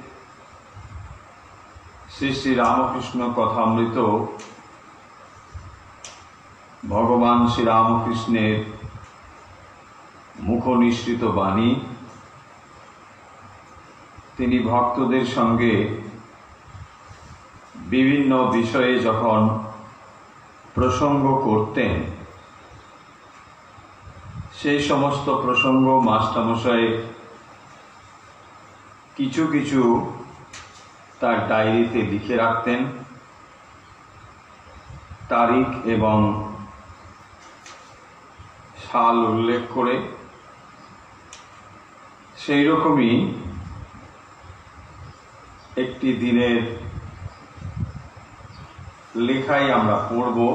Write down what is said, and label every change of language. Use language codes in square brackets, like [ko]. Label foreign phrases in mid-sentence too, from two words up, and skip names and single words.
[bn] শ্রী শ্রী রামকৃষ্ণ কথামৃত ভগবান শ্রী রামকৃষ্ণের মুখনিসৃত বাণী। তিনি ভক্তদের সঙ্গে বিভিন্ন বিষয়ে যখন প্রসঙ্গ করতেন সেই সমস্ত প্রসঙ্গ মাস্টারমশাই কিছু কিছু তার ডায়রিতে লিখে রাখতেন। তারিখ এবং সাল উল্লেখ করে সেই রকমই একটি দিনের লেখাই আমরা পড়ব।